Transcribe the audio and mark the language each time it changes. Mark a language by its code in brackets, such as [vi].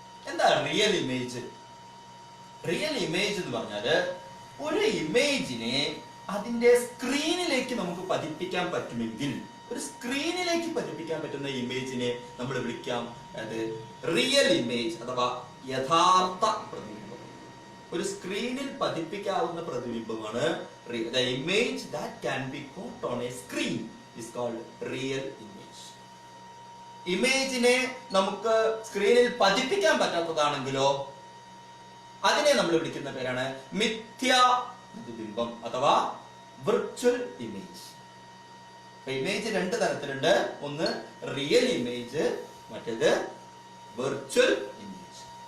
[ml] എന്താ real image? Real image എന്ന് പറഞ്ഞാല് ഒരു ഇമേജിനെ അതിന്റെ സ്ക്രീനിലേക്ക് നമുക്ക് പതിപ്പിക്കാൻ പറ്റുമെങ്കിൽ, ഒരു സ്ക്രീനിലേക്ക് പതിപ്പിക്കാൻ പറ്റുന്ന ഇമേജിനെ നമ്മൾ വിളിക്കാം അത് റിയൽ ഇമേജ് അഥവാ യഥാർത്ഥ പ്രതിബിംബം. ഒരു സ്ക്രീനിൽ പതിപ്പിക്കാവുന്ന പ്രതിബിംബമാണ് [en] the image that can be caught on a screen is called real image. [ml] ഇമേജിനെ നമുക്ക് സ്ക്രീനിൽ പതിപ്പിക്കാൻ പറ്റാത്തതാണെങ്കിലോ അതിനെ നമ്മൾ വിളിക്കുന്ന പേരാണ് മിഥ്യാ പ്രതിബിംബം അഥവാ വിർച്വൽ ഇമേജ്. ഇമേജ് രണ്ട് തരത്തിലുണ്ട്. ഒന്ന് റിയൽ ഇമേജ്, മറ്റേത് വിർച്വൽ ഇമേജ്.